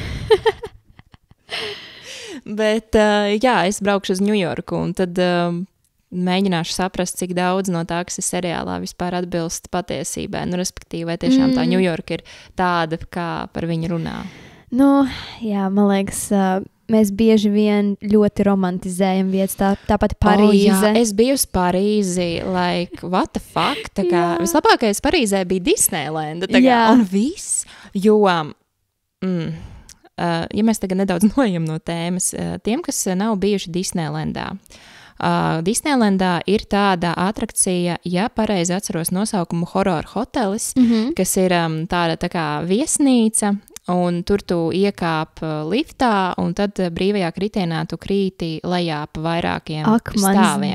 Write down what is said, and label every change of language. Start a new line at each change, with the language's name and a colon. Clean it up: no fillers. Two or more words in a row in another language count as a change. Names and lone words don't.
Latvian: Bet, es braukšu uz Ņujorku, un tad mēģināšu saprast, cik daudz no tā, kas ir seriālā, vispār atbilst patiesībai. Respektīvi, vai tiešām tā Ņujorka ir tāda, kā par viņu runā. Man liekas, mēs bieži vien ļoti romantizējam vietas, tāpat Parīze. Es biju uz Parīzi,
English: what the fuck?
Latvian: Tā kā vislabākais Parīzē bija Disneylanda, un viss, jo... ja mēs tagad nedaudz noejam no tēmas, tiem, kas nav bijuši Disneylandā. Disneylandā ir tāda atrakcija, ja pareizi atceros nosaukumu Horror Hotelis, kas ir tāda tā kā viesnīca, un tur tu iekāp liftā, un tad brīvajā kritienā tu krīti lejā pa vairākiem stāviem.